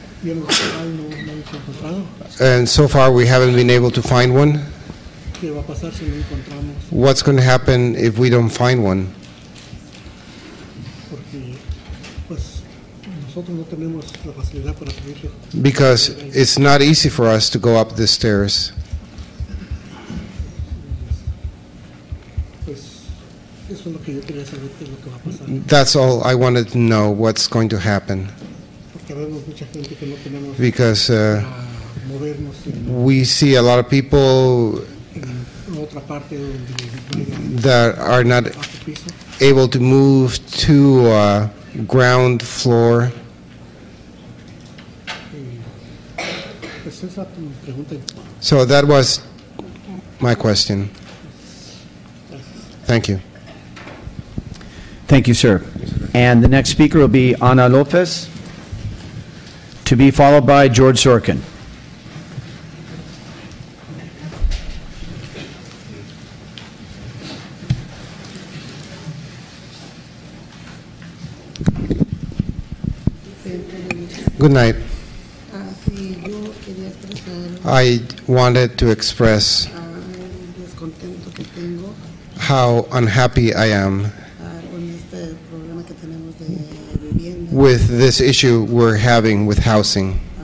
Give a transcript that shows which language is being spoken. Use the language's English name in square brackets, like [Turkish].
[Spanish] bien local, no hemos encontrado. [English] And so far, we haven't been able to find one. [Spanish] ¿Qué va a pasar si no encontramos? [English] What's going to happen if we don't find one? [Spanish] Porque pues nosotros no tenemos la facilidad para subir. [English] Because it's not easy for us to go up the stairs. [Spanish] Pues eso es lo que yo quería saber, qué es lo que va a pasar. [English] That's all I wanted to know, what's going to happen. [Spanish] Porque vemos mucha gente que no tenemos [English] Because [Spanish] para movernos [English] we see a lot of people [Spanish] en otra parte donde vaya [English] that are not [Spanish] bajo piso. [English] able to move to ground floor. [Spanish] Pues esa pregunta. [English] So that was my question. Thank you. Thank you, sir. And the next speaker will be Ana Lopez, to be followed by George Sorkin. Good night. [Spanish] Sí, yo quería expresar [English] I wanted to express [Spanish] el descontento que tengo [English] how unhappy I am [Spanish] con este problema que tenemos de vivienda. [English] with this issue we're having with housing.